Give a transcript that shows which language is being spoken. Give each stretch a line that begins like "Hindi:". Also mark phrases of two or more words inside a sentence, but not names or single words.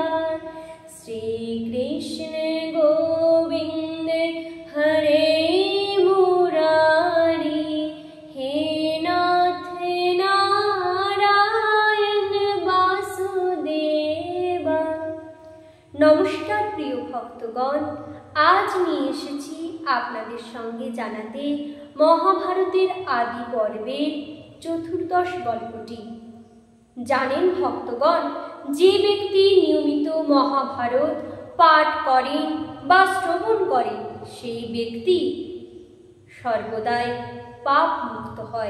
Sanskrit: श्रीकृष्ण गोविंद हरे मुरारी, हे नाथ नारायण वासुदेवा।
Bangla: নমস্কার প্রিয় ভক্তগণ, আজ নিয়ে এসেছি আপনাদের সঙ্গে জানাতে মহাভারতের আদি পর্বের চতুর্দশ গল্পটি। জানেন ভক্তগণ, যে ব্যক্তি নিয়মিত মহাভারত পাঠ করেন বা শ্রবণ করেন সেই ব্যক্তি সর্বদাই পাপ মুক্ত হয়।